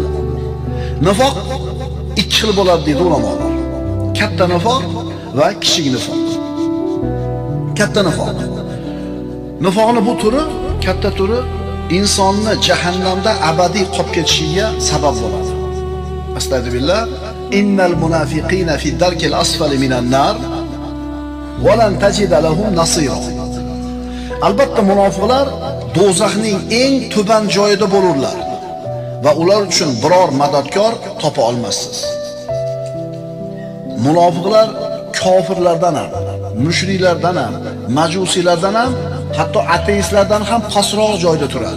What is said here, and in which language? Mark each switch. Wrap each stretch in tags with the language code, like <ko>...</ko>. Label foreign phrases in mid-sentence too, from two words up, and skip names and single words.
<uz>Nifoq 2 xil bo'ladi deydi ulamolar. Katta nifoq va kichik nifoq. Katta nifoq. Nifoqning bu turi, katta turi insonni jahannamda abadiy qolib ketishiga sabab bo'ladi. Astagfirullah.</uz> <ar>إِنَّ الْمُنَافِقِينَ فِي الدَّرْكِ الْأَسْفَلِ مِنَ النَّارِ وَلَنْ تَجِدَ لَهُمْ نَصِيرًا.</ar> <uz>Albatta munofiqlar do'zaxning eng tuban joyida bo'lurlar va ular uchun biror madadkor topa olmassiz. Munofiqlar kofirlardan ham, mushriklardan ham, majusiylardan ham, hatto ateistlardan ham pastroq joyda turadi.</uz>